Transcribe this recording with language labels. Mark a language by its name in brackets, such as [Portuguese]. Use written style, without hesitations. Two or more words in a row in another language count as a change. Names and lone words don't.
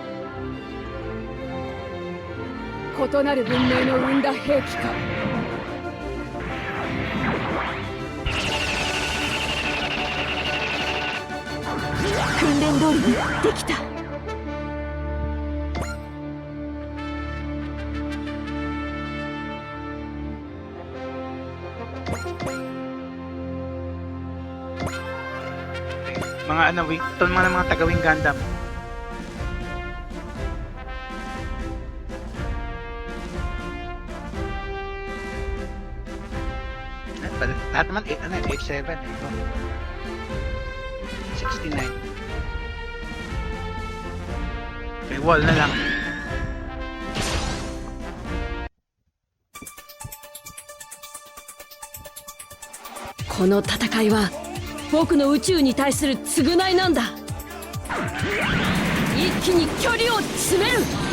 [Japanese] 異なる文明の生んだ兵器か。訓練通りにできた。 [Filipino] Mga ano, ito mga tagawing Gundam. Lahat naman, 87. Ito. 69. Okay, wall na lang. [Japanese] この戦いは僕の宇宙に対する償いなんだ。一気に距離を詰める。